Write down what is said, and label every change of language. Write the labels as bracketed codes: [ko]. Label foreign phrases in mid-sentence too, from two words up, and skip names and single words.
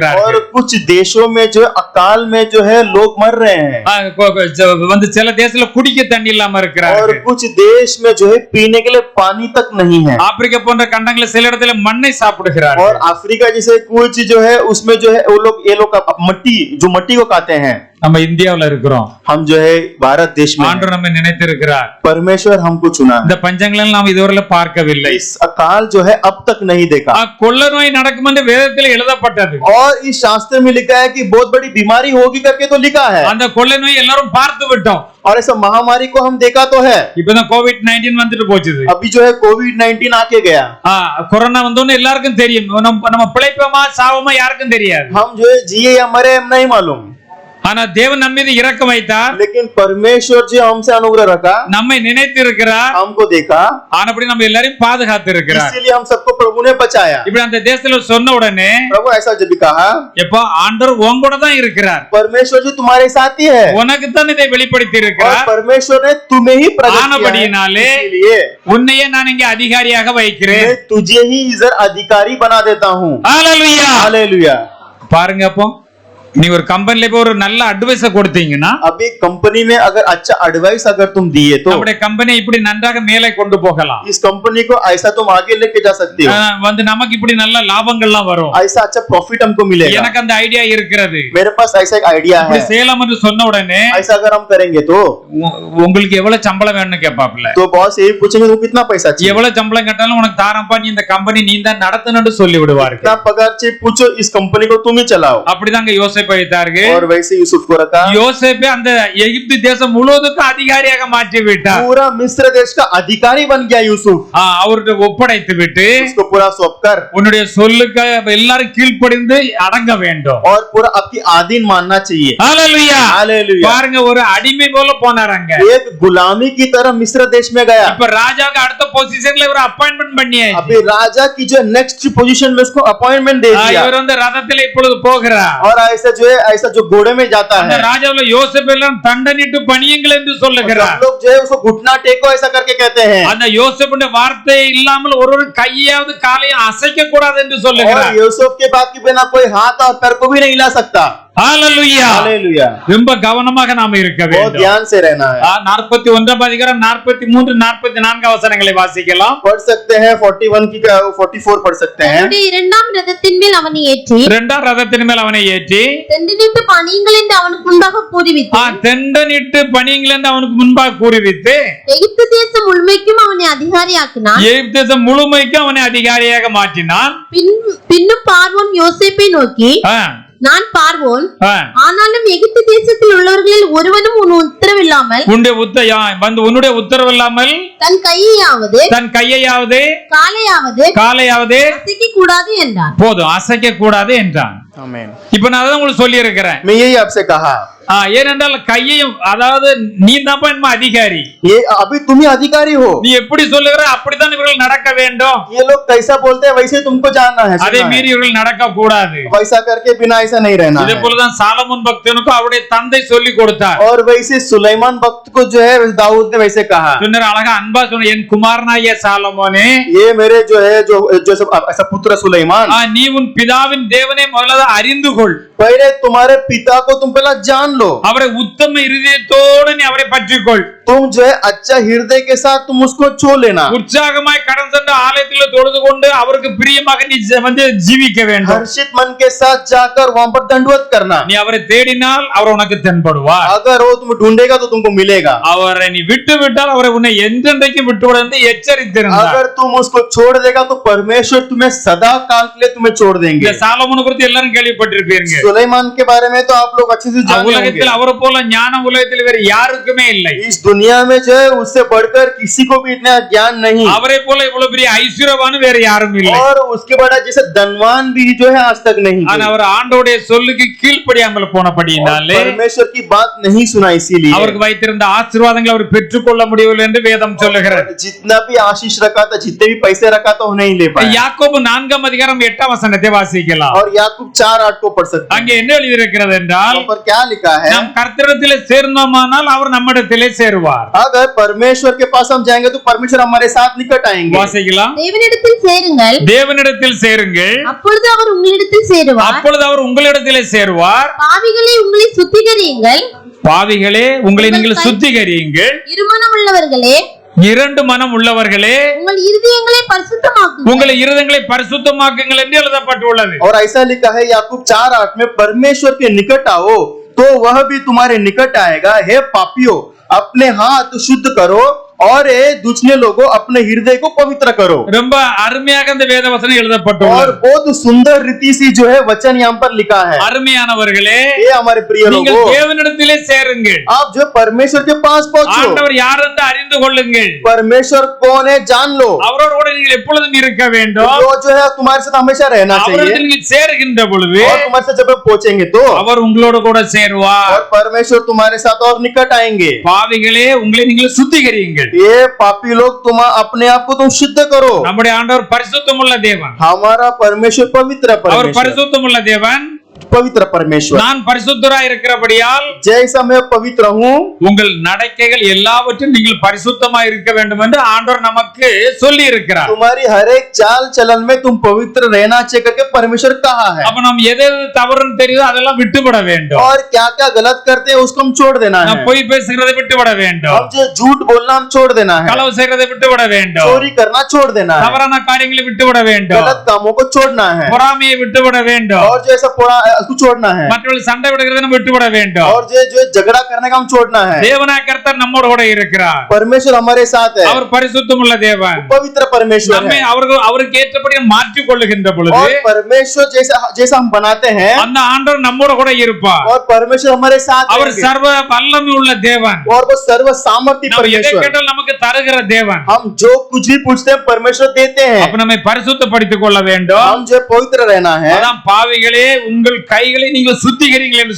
[hi] और कुछ देशों में जो अकाल में जो है लोग मर रहे हैं [ta] வந்து சில தேசத்துல குடிக்க தண்ணி இல்லாம [hi] और [ta] இருக்கிறார்கள் [hi] कुछ देश में जो है पीने के लिए पानी तक नहीं है [ta] ஆப்பிரிக்கா போன்ற கண்டங்கள சில இடத்துல மண்ணை சாப்பிடுகிறார்கள் [hi] और अफ्रीका जैसे कुछ जो है उसमें जो है वो लोग ये लोग मट्टी जो मट्टी को खाते हैं [ta] நம்ம இந்தியாவுல இருக்கிறோம் [hi] हम जो है भारत देश में हैं। [ta] ஆண்டவர் நம்மை நினைத்திருக்கிறார் [hi] परमेश्वर हमको चुना [ta] இந்த பஞ்சங்களை நாம் இதுவரை பார்க்கவில்லை [hi] इस अकाल जो है अब तक नहीं देखा [ta] கொள்ள நோய் நடக்கும் என்று வேதத்தில் எழுதப்பட்டது [hi] और इस शास्त्र में लिखा है कि बहुत बड़ी बीमारी होगी करके तो लिखा है [ta] அந்த கொள்ளை நோய் எல்லாரும் பார்த்து விட்டோம் [hi] और ऐसा महामारी को हम देखा तो है [ta] இப்பதான் கோவிட்-19 வந்துட்டு போச்சு [hi] अभी जो है कोविड-19 आके गया [ta] கொரோனா வந்தோன்னு எல்லாருக்கும் தெரியும் நம்ம பிழைப்போமா சாவோமா யாருக்கும் தெரியாது [hi] हम जो है जिए या मरे हम नहीं मालूम [ta] ஆனா தேவன் நம்ம மீது இரக்கம் வைத்தார் [hi] लेकिन परमेश्वर जो हमसे अनुग्रह रखा [ta] நம்மை நினைத்திருக்கிறார் [hi] हमको देखा [ta] ஆனபடி நம்ம எல்லாரையும் பாதுகாத்து இருக்கிறார் [hi] इसीलिए हम सबको प्रभु ने बचाया [ta] இப்படி அந்த தேசத்துல சொன்ன உடனே [hi] प्रभु ऐसा जब भी कहा [ta] எப்போ ஆண்டவர் உன் கூட தான் இருக்கிறார் [hi] परमेश्वर जो तुम्हारे साथ ही है [ta] உனக்கு தான் இதை வெளிப்படுத்தி [hi] और [ta] இருக்கிறார் [hi] परमेश्वर ने तुम्हें ही प्रकट किया है [ta] ஆனபடியினாலே [hi] इसलिए [ta] உன்னையே நான் இங்கே அதிகாரியாக வைக்கிறேன் [hi] मैं तुझे ही इधर अधिकारी बना देता हूँ [ta] ஹalleluya [hi] हालेलुया [ta] பாருங்க அப்போ நீ ஒரு கம்பெனில போய் ஒரு நல்ல அட்வைஸ் கொடுத்தீங்கன்னா [hi] अभी कंपनी में अगर अच्छा एडवाइस अगर तुम दिए तो [ta] நம்முடைய கம்பெனி இப்படி நன்றாக மேலே கொண்டு போகலாம் [hi] इस कंपनी को ऐसा तुम आगे लेके जा सकते हो [ta] வந்து நமக்கு இப்படி நல்ல லாபங்கள்லாம் வரும் [hi] ऐसा अच्छा प्रॉफिट हमको मिलेगा [ta] எனக்கு அந்த ஐடியா இருக்கிறது [hi] मेरे पास ऐसा एक आइडिया [ta] இப்படி [hi] है [ta] செய்யலாம் என்று சொன்ன உடனே [hi] ऐसा अगर हम करेंगे तो [ta] உங்களுக்கு எவ்வளவு சம்பளம் வேணும்னு கேட்பாப்ல [hi] तो बॉस यही पूछेंगे तुम कितना पैसा चाहिए [ta] எவ்வளவு சம்பளம் கேட்டாலும் உனக்கு தாரப்பா நீ இந்த கம்பெனி நீ தான் நடத்தணும்னு சொல்லி விடுவார்கள் [hi] कितना पगार चाहिए पूछो इस कंपनी को तुम ही चलाओ [ta] அப்படிதாங்க யோசேப்பு வைத்தார்கள் [hi] और वैसे यूसुफ को रखा [ta] யோசேப்பே அந்த எகிப்து தேசம் முழுவதுக்கும் அதிகாரியாக மாற்றி விட்டார் [hi] पूरा मिस्र देश का अधिकारी बन गया यूसुफ [ta] அவர்கிட்ட ஒப்படைத்து விட்டு [hi] उसको पूरा सौंप कर [ta] உன்னுடைய சொல்லுக்கு எல்லாரும் கீழ்ப்படிந்து அடங்க வேண்டும் [hi] और पूरा आपकी आधीन मानना चाहिए [ta] ஹalleluya [hi] हालेलुया [ta] பாருங்க ஒரு அடிமை போல போனாராங்க [hi] एक गुलामी की तरह मिस्र देश में गया [ta] இப்ப ராஜாவுக்கு அடுத்த பொசிஷன்ல ஒரு அப்பாயின்ட்மென்ட் பண்ணியாச்சு [hi] अभी राजा की जो [en] next position [hi] में उसको अपॉइंटमेंट दे दिया [ta] இவர் வந்து ரதத்துல இப்பொழுது போகிறார் [hi] और ऐसा जो है ऐसा जो घोड़े में जाता [ta] அந்த [hi] है [ta] ராஜாவுல யோசேப்பு எல்லாம் தண்டனிட்டு பணியுங்கள் என்று சொல்லுகிறார் [hi] सब लोग जो है उसको घुटना टेको ऐसा करके कहते हैं [ta] அந்த யோசேப்புடைய வார்த்தை இல்லாமல் ஒரு கையாவது காலையும் அசைக்க கூடாது என்று [hi] और [ta] சொல்லுகிறார் [hi] यूसुफ के बात के बिना कोई हाथ और पैर को भी नहीं हिला सकता [ta] ஹalleluya [hi] हालेलुया [ta] ரொம்ப கவனமாக நாம இருக்க [hi] बहुत [ta] வேண்டும் [hi] ध्यान से रहना है [ta] 41 அதிகாரம் 43 44 வசனங்களை வாசிக்கலாம் [hi] पढ़ सकते हैं 41 की 44 पढ़ सकते हैं [ta] தன்னுடைய இரண்டாம் ரதத்தின் மேல் அவனை ஏற்றி இரண்டாம் ரதத்தின் மேல் அவனை ஏற்றி தெண்டினிட்டு பணியுங்கள் என்று அவனுக்கு முன்பாக கூறிவித்து தெண்டனிட்டு பணியுங்கள் என்று அவனுக்கு முன்பாக கூறிவித்து எகிப்து தேசம் முழுமைக்கும் அவனை அதிகாரியாக்கினான் எகிப்து தேசம் முழுமைக்கும் அவனை அதிகாரியாக மாற்றினான் பின்னும் பார்வோன் யோசேப்பை நோக்கி ஆ, நான் பார்வோன் ஆ. ஆனாலும் எகிப்து தேசத்தில் உள்ளவர்களில் ஒருவனும் உன் உத்தரவில்லாமல் உன்னுடைய உத்தரவு இல்லாமல் தன் கையையாவது தன் கையையாவது காலையாவது அசைக்க கூடாது என்றான் போதும் அசைக்க கூடாது என்றான் [hi] आमीन [ta] இப்ப நான் அதான் உங்களுக்கு சொல்லி இருக்கிறேன் [hi] मैं यही आपसे कहा [ta] ஏனென்றால் கையையும் அதாவது நீ தான் அதிகாரி [hi] ये अभी तुम ही अधिकारी हो [ta] நீ எப்படி சொல்லுகிற அப்படித்தான் இவர்கள் நடக்க வேண்டும் [hi] ये लोग कैसा बोलते हैं वैसे तुमको जानना है [ta] அதே [hi] सुनना है। [ta] மீறி இவர்கள் நடக்க கூடாது [hi] वैसा करके बिना ऐसा नहीं रहना [ta] இதே [hi] है [ta] போலதான் சாலமோன் பக்தனுக்கும் அவருடைய தந்தை சொல்லி கொடுத்தார் [hi] और वैसे सुलेमान भक्त को जो है दाऊद ने वैसे कहा [ta] சொன்னார் அழகா அன்பா சொன்ன என் குமாரனாகிய சாலமோனே [hi] ये मेरे जो है जो सब ऐसा पुत्र सुलेमान [ta] நீ உன் பிதாவின் தேவனை முதல்ல அறிந்து கொள் [hi] पहले तुम्हारे पिता को तुम पहला जान लो [ta] அவரை உத்தம இருதயத்தோடு நீ அவரை பற்றிக்கொள் [hi] तुम जो है अच्छा हृदय के साथ तुम उसको छो लेना [ta] உற்சாகமாய் கடன் சென்று ஆலயத்தில் தொழுது கொண்டு அவருக்கு பிரியமாக நீ வந்து ஜீவிக்க வேண்டும் [hi] हर्षित मन के साथ जाकर वहां पर दंडवत करना [ta] நீ அவரை தேடினால் அவர் உனக்கு தென்படுவார் [hi] अगर वो तुम ढूंढेगा तो तुमको मिलेगा [ta] அவரை நீ விட்டு விட்டால் அவரை உன்னை என்றென்றைக்கு விட்டு விட என்று எச்சரித்திருந்தார் [hi] अगर तुम उसको छोड़ देगा तो परमेश्वर तुम्हें सदा काल के लिए तुम्हें छोड़ [ta] இந்த [hi] देंगे [ta] சாலமோனை குறித்து எல்லாரும் கேள்விப்பட்டிருப்பீங்க [hi] सुलेमान के बारे में तो आप लोग अच्छे से जानते होंगे [ta] உலகத்தில் அவரை போல ஞான உலகத்தில் வேற யாருக்குமே இல்லை [hi] इस दुनिया में जो है उससे बढ़कर किसी को भी इतना ज्ञान नहीं [ta] அவரை போல இவ்வளவு பெரிய ஐஸ்வர்யவான் வேற யாரும் இல்லை [hi] और उसके बड़ा जैसे धनवान भी जो है आज तक नहीं [ta] ஆனா அவர் ஆண்டோடைய சொல்லுக்கு கீழ்ப்படியாமல் போனபடியினாலே [hi] परमेश्वर की बात नहीं सुना इसीलिए [ta] அவருக்கு வைத்திருந்த ஆசீர்வாதங்களை அவர் பெற்றுக்கொள்ள முடியவில்லை என்று வேதம் சொல்லுகிறது [hi] जितना भी आशीष रखा था जितने भी पैसे रखा था वो नहीं ले पाया [ta] யாக்கோபு 4 அதிகாரம் 8 வசனத்தை வாசிக்கலாம் [hi] और याकूब 4:8 को पढ़ सकते [ta] அங்கே என்ன எழுதி இருக்கிறது என்றால் [hi] हैं पर क्या लिखा है [ta] நாம் கர்த்தரிடத்திலே சேர்ந்தோமானால் அவர் நம்மிடத்திலே சேருவார் சேருவார். [hi] अगर परमेश्वर के पास हम जाएंगे तो परमेश्वर हमारे साथ निकट आएंगे। [ta] வாசிக்கலாம். தேவனிடத்தில் சேருங்கள், தேவனிடத்தில் சேருங்கள், அப்பொழுது அவர் உங்களிடத்தில் சேருவார். அப்பொழுது அவர் உங்களிடத்திலே சேருவார். பாவிகளே உங்களை சுத்திகரியுங்கள், பாவிகளே உங்களை நீங்கள் சுத்திகரியுங்கள். இருமனம் உள்ளவர்களே இரண்டு மனம் உள்ளவர்களே உங்கள் இருதயங்களை பரிசுத்தமாக்குங்கள். உங்களை இருதயங்களை பரிசுத்தமாக்குங்கள் என்று எழுதப்பட்டுள்ளது. [hi] और ऐसा लिखा है याकूब 4:8 में, परमेश्वर के निकट आओ तो वह भी तुम्हारे निकट आएगा। हे पापियों, अपने हाथ शुद्ध करो और ये दूसरे लोगों अपने हृदय को पवित्र करो। [ta] ரொம்ப அருமையாக இந்த வேத வசனம் [hi] और [ta] எழுதப்பட்டுள்ளது. [hi] बहुत सुंदर रीति से जो है वचन यहाँ पर लिखा है। [ta] அருமையானவர்களே, [hi] ये हमारे प्रिय [ta] நீங்கள் [hi] लोगों, [ta] தேவனிடத்திலே சேருங்கள். [hi] आप जो परमेश्वर के पास पहुंचो, [ta] ஆண்டவர் யார் என்று அறிந்து கொள்ளுங்கள். [hi] परमेश्वर कौन है जान लो। [ta] அவரோடு கூட நீங்கள் எப்பொழுதும் இருக்க வேண்டும். [hi] वो जो है तुम्हारे साथ हमेशा रहना चाहिए। [ta] அவரிடத்தில் நீங்கள் சேருகின்ற பொழுது [hi] और तुम्हारे साथ जब पहुंचेंगे तो [ta] அவர் உங்களோடு கூட சேருவார். [hi] और परमेश्वर तुम्हारे साथ और निकट आएंगे। [ta] பாவிகளே உங்களை நீங்கள் சுத்திகரியுங்கள். [hi] ये पापी लोग तुम अपने आप को तुम शुद्ध करो। [ta] நம்முடைய ஆண்டவர் பரிசுத்தமுள்ள தேவன். [hi] हमारा परमेश्वर पवित्र [ta] அவர் [hi] परमेश्वर, [ta] பரிசுத்தமுள்ள தேவன். [hi] पवित्र परमेश्वर। [ta] நான் பரிசுத்தராய் இருக்கிறபடியால் [hi] जैसा मैं पवित्र हूँ, [ta] உங்கள் நடக்கைகள் எல்லாவற்றும் நீங்கள் பரிசுத்தமாய் இருக்க வேண்டும் என்று ஆண்டவர் நமக்கு சொல்லி இருக்கிறார். [hi] तुम्हारी हर एक चाल चलन में तुम पवित्र रहना चाहिए करके परमेश्वर कहा है। [ta] அப்ப நாம் எது எது தவறுன்னு தெரியுதோ அதெல்லாம் விட்டுவிட வேண்டும். [hi] और क्या क्या गलत करते हैं उसको हम छोड़ देना है। [ta] நாம் பொய் பேசுகிறதை விட்டுவிட வேண்டும். [hi] हम जो झूठ बोलना हम छोड़ देना है। [ta] களவு செய்கிறதை விட்டுவிட வேண்டும். [hi] चोरी करना छोड़ देना है। [ta] தவறான காரியங்களை விட்டுவிட வேண்டும். [hi] गलत कामों को छोड़ना है। [ta] பொறாமையை விட்டுவிட வேண்டும். [hi] और जो ऐसा उसको छोड़ना है। [ta] மற்றவர்கள் சண்டை விடுகிறதை நம்ம விட்டுவிட வேண்டும். [hi] और जो झगड़ा करने का हम छोड़ना है। [ta] தேவனாய் கர்த்தர் நம்மோடு கூட இருக்கிறார். [hi] परमेश्वर हमारे साथ है। [ta] அவர் பரிசுத்தமுள்ள தேவன். [hi] पवित्र परमेश्वर [ta] நம்மை [hi] है। [ta] அவருக்கு ஏற்றபடி மாற்றிக் கொள்ளுகின்ற பொழுது [hi] और परमेश्वर जैसा हम बनाते हैं, [ta] அந்த ஆண்டவர் நம்மோடு கூட இருப்பார். [hi] और परमेश्वर हमारे साथ [ta] அவர் [hi] रहेंगे। [ta] சர்வ வல்லமை உள்ள தேவன். [hi] और वो सर्व सामर्थ्य [ta] நாம் எதை [hi] परमेश्वर, [ta] கேட்டாலும் நமக்கு தருகிற தேவன். [hi] हम जो कुछ भी पूछते हैं परमेश्वर देते हैं। [ta] அப்ப நம்மை பரிசுத்தப்படுத்திக் கொள்ள வேண்டும். [hi] हम जो पवित्र रहना है। [ta] அதான் பாவிகளே உங்கள் கைகளை நீங்கள் சுத்திகரிங்கள் என்று